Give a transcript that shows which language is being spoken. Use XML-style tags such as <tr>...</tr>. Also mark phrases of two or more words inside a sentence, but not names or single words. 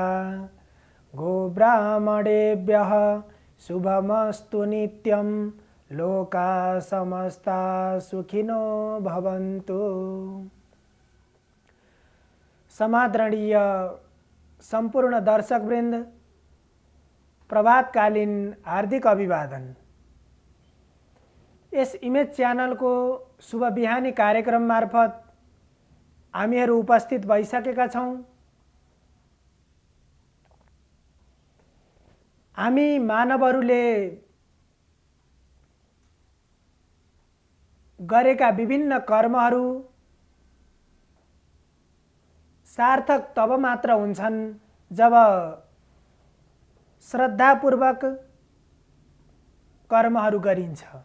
<sa>गोब्राह्मणेभ्यः शुभमस्तु नित्यं लोकाः समस्ताः सुखिनो भवन्तु।</sa> <ne>समादरणीय संपूर्ण दर्शकवृन्द, प्रभातकालीन हार्दिक अभिवादन। यस इमेज च्यानल को शुभ बिहानी कार्यक्रम मार्फत हामीहरू उपस्थित भइसकेका छौं। हामी मानवहरूले गरेका विभिन्न कर्महरू सार्थक तब मात्र हुन्छन् जब श्रद्धापूर्वक कर्महरू गरिन्छ।</ne>